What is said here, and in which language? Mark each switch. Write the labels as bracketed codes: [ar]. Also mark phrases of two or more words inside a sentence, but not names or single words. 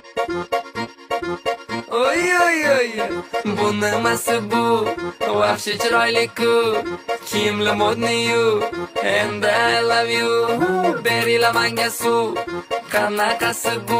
[uz] Oy oy oy, bu nimasi bu? Vahshiy chiroyli-ku, kiyimli modniyu, [en] and I love you. [uz] Berila menga suv, qanaqasi bu?